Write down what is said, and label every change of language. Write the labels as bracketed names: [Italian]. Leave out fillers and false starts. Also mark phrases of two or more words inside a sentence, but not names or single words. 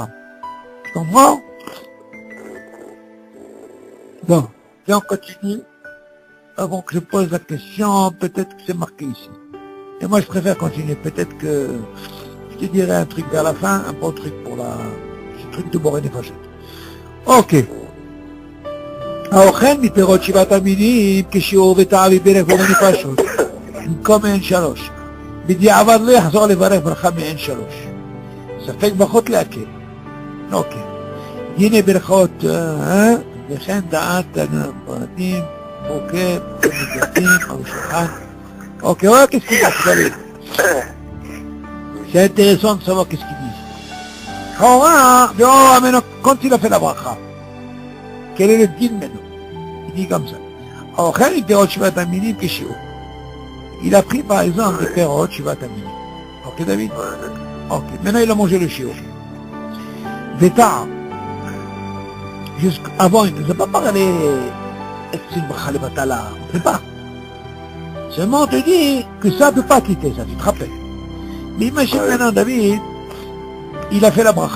[French] Tu comprends? Bon, et on continue. Avant que je pose la question, peut-être que c'est marqué ici. Et moi je préfère continuer, peut-être que je te dirai un truc vers la fin, un bon truc pour ce truc de Boré Nefashot. Ok. [Hebrew] האוכל מפירות 7 המינים כשיעור וטעם מברך בורא נפשות במקום Me'en 3. בדיעבד לא יחזור לברך ברכה Me'en 3. ספק ברכות להקל. אוקיי. הנה ברכות, וכן דעת הפרטים, מורכב, מדתים, על השולחן. אוקיי, [French] voilà qu'est-ce qu'il dit. C'est intéressant de savoir qu'est-ce qu'il dit. maintenant, quand il a fait la bracha, quel est le din maintenant? Il dit comme ça. [Hebrew] האוכל מפירות 7 המינים כשיעור. [French] Il a pris par exemple des [Hebrew] פירות 7 המינים. [French] Ok David? Ok. Maintenant il a mangé le shiur. [Hebrew] וטעם. [French] Jusqu'avant il ne nous a pas parlé est-ce que c'est une [Hebrew] ברכה לבטלה? [French] On ne sait pas. Seulement on te dit que ça ne peut pas quitter ça, tu te rappelles. Mais imagine maintenant David, il a fait la bracha.